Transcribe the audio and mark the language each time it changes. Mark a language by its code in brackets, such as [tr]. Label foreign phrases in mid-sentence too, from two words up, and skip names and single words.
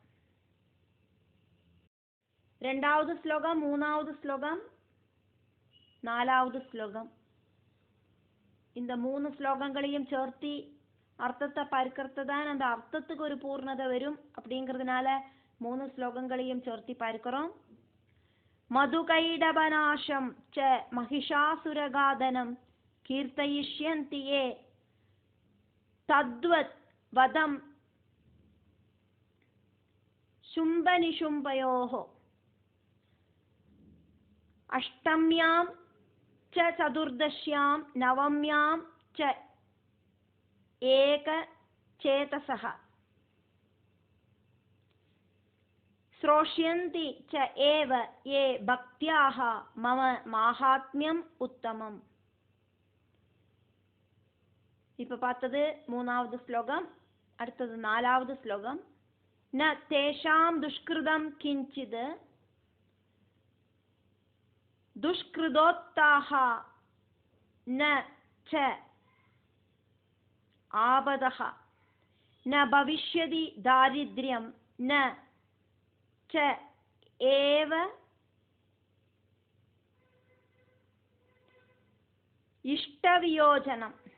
[ta] 2வது ஸ்லோகம், 3வது ஸ்லோகம், 4வது ஸ்லோகம், இந்த 3 ஸ்லோகங்களையும் சேர்த்தி அர்த்தத்தை பார்க்கறது தான் அந்த அர்த்தத்துக்கு ஒரு பூர்ணதை வரும். அப்படிங்கிறதுனால 3 ஸ்லோகங்களையும் சேர்த்தி பார்க்கிறோம். [sa] मधुकैटभनाशं च महिषासुरघातनं कीर्तयिष्यन्ति ये तद्वत् वधं शुम्भनिशुम्भयोः अष्टम्यां च चतुर्दश्यां नवम्यां च एकचेतसः श्रोष्यन्ति च एव ये भक्त्याः मम माहात्म्यम् उत्तमम्. [ta] இப்ப பார்த்தது 3வது ஸ்லோகம். அடுத்தது 4வது ஸ்லோகம். [sa] न तेषां दुष्कृतं किञ्चित् दुष्कृतोक्ताः न च आपदः न भविष्यति दारिद्र्यं न च एव इष्टवियोजनम्.